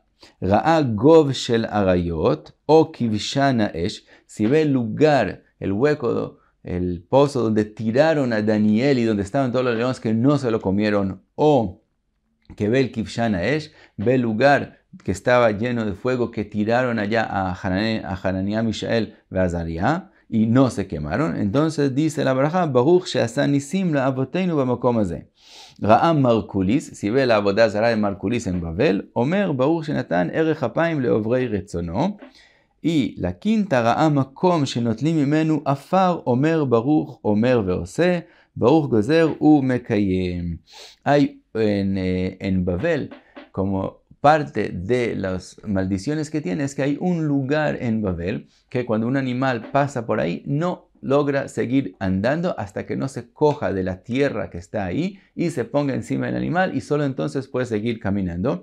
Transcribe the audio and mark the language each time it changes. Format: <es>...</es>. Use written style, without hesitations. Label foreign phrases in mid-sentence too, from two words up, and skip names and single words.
<he>ראה גוב של אריות או כבשן האש,</he> <es>si ve el lugar, el hueco, el pozo donde tiraron a Daniel y donde estaban todos los leones que no se lo comieron, o que ve el</es> <he>כבשן האש,</he> <es>ve el lugar que estaba lleno de fuego que tiraron allá a Hananiah, Mishael y Azariah y no se quemaron. Entonces dice la braja,</es> <he>ברוך שעשה נסים לאבותינו במקום הזה. ראה מרקוליס,</he> <es>si ve la</es> <he>עבודה זרה</he> <es>de Markulis en Babel,</es> <he>אומר ברוך שנתן ארך אפים לעוברי רצונו.</he> <es>Y la quinta,</es> <he>ראה מקום שנוטלים ממנו עפר אומר ברוך אומר ועושה ברוך גוזר ומקיים.</he> <es>Hay en Babel, como parte de las maldiciones que tiene, es que hay un lugar en Babel que cuando un animal pasa por ahí no logra seguir andando hasta que no se coja de la tierra que está ahí y se ponga encima del animal y solo entonces puede seguir caminando.</es>